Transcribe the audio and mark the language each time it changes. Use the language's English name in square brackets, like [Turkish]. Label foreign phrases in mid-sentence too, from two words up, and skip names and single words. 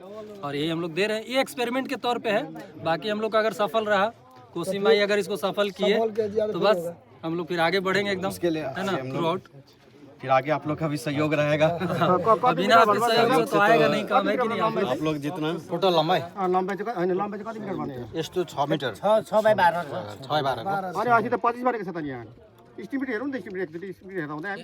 [Hindi] और यही हम लोग दे रहे हैं, ये एक्सपेरिमेंट के तौर पे है। बाकी हम लोग का अगर सफल रहा, कोसी माई अगर इसको सफल किए, तो बस हम लोग फिर आगे बढ़ेंगे एकदम, है ना, थ्रू आउट। फिर आगे आप लोग का भी सहयोग रहेगा। बिना आपके सहयोग से तो आएगा नहीं काम, है कि नहीं। आप लोग जितना टोटल लंबाई [Nepali] लम्बाई चाहिँ कति मिटर भन्ने यस्तो 6 मीटर 6 बाई 12 अनि अस्ति त 25 गरेको छ त यहाँ एस्टिमेट हेरौँ न, एस्टिमेट एकचोटि एस्टिमेट हेर्दा हुँदैन।